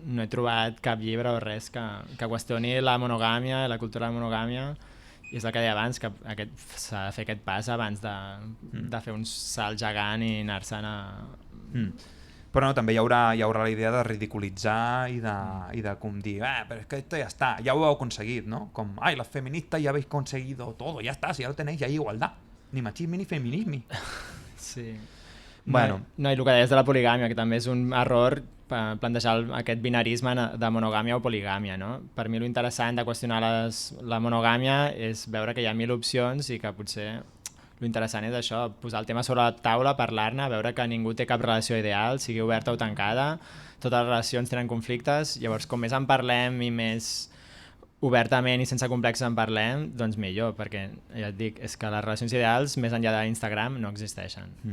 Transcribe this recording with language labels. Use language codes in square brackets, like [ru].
[ca] No he trobat cap llibre o res que qüestioni la monogàmia, la cultura de la monogàmia. I és el que deia abans, que s'ha de fer aquest pas abans de fer un salt gegant i anar-se'n a... Però no, també hi haurà la idea de ridiculitzar i de com dir, però és que [es] esto ya está, [ca] ja ho heu aconseguit, no? [es] Com, las feministas ya habéis conseguido todo, ya está, si ya lo tenéis, ya hay igualdad. Ni machismo ni feminismo. Sí. Bueno. [ca] No, i el que deies de la poligàmia, que també és un error plantejar aquest binarisme de monogàmia o poligàmia, no? Per mi l'interessant de qüestionar la monogàmia és veure que hi ha 1000 opcions i que potser l'interessant és això, posar el tema sobre la taula, parlar-ne, veure que ningú té cap relació ideal, sigui oberta o tancada, totes les relacions tenen conflictes, llavors com més en parlem i més obertament i sense complexes en parlem, doncs millor, perquè ja et dic, és que les relacions ideals més enllà d'Instagram no existeixen.